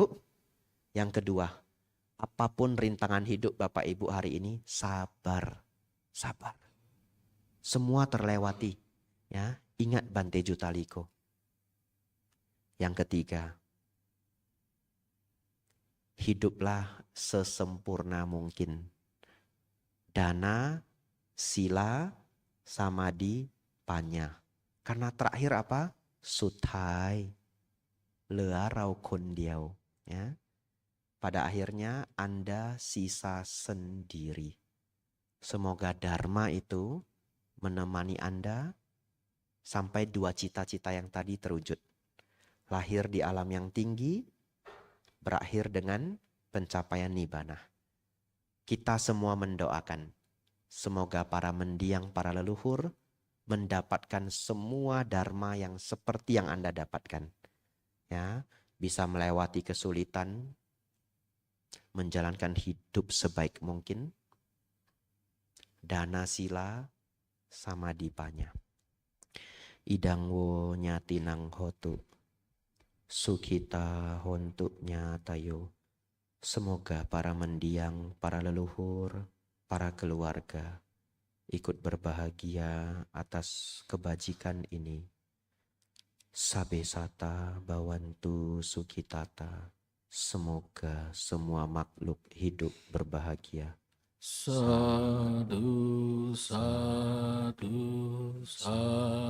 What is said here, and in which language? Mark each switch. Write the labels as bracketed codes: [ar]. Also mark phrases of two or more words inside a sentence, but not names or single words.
[id] Yang kedua, apapun rintangan hidup Bapak Ibu hari ini, sabar. Sabar. Semua terlewati. Ya, ingat Bante Jutaliko. Yang ketiga, hiduplah sesempurna mungkin. [pi] Dana, sila, samadhi, panya. [id] Karena terakhir apa? Suthai, [th] เหลือเราคนเดียว. [id] Ya. Pada akhirnya Anda sisa sendiri. Semoga dharma itu menemani Anda sampai 2 cita-cita yang tadi terwujud. Lahir di alam yang tinggi, berakhir dengan pencapaian nibbana. Kita semua mendoakan, semoga para mendiang, para leluhur mendapatkan semua dharma yang seperti yang Anda dapatkan. Ya, bisa melewati kesulitan, menjalankan hidup sebaik mungkin. [pi] Dana sila samadhi panya. Idang wo nyatinang hotu. Sukita hontu nyatayo. [id] Semoga para mendiang, para leluhur, para keluarga ikut berbahagia atas kebajikan ini. [pi] Sabe sata bawantu sukitata. [id] Semoga semua makhluk hidup berbahagia. [pi] Sadhu, sadhu, sadhu.